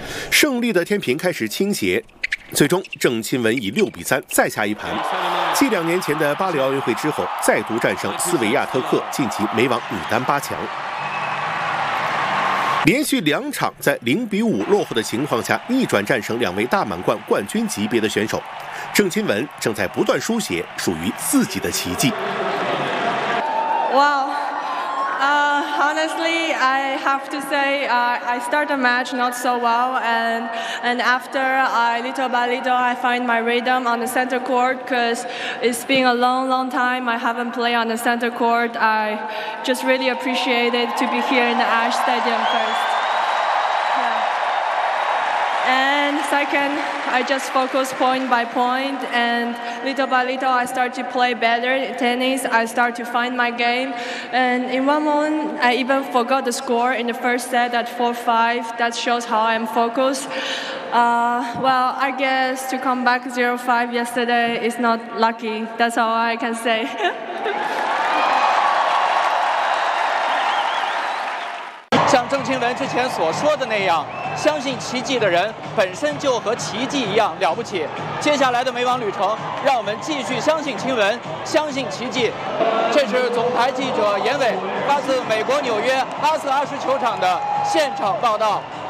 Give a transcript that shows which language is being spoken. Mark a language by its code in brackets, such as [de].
[zh] 胜利的天平开始倾斜，最终郑钦文以6-3再下一盘，继两年前的巴黎奥运会之后，再度战胜斯维亚特克，晋级美网女单八强。连续两场在0-5落后的情况下逆转战胜两位大满贯冠军级别的选手，郑钦文正在不断书写属于自己的奇迹。哇、wow. [en] Honestly, I have to say, I start the match not so well, and after I little by little I find my rhythm on the center court, because it's been a long, long time I haven't played on the center court. I just really appreciate it to be here in the Ash Stadium first. Yeah. And second, I just focus point by point, and little by little I start to play better tennis, I start to find my game, and in one moment I even forgot the score in the first set at 4-5, that shows how I'm focused. Well, I guess to come back 0-5 yesterday is not lucky, that's all I can say. [zh] 像郑钦文之前所说的那样，相信奇迹的人本身就和奇迹一样了不起。接下来的美网旅程，让我们继续相信钦文，相信奇迹。这是总台记者严伟发自美国纽约阿斯阿什球场的现场报道。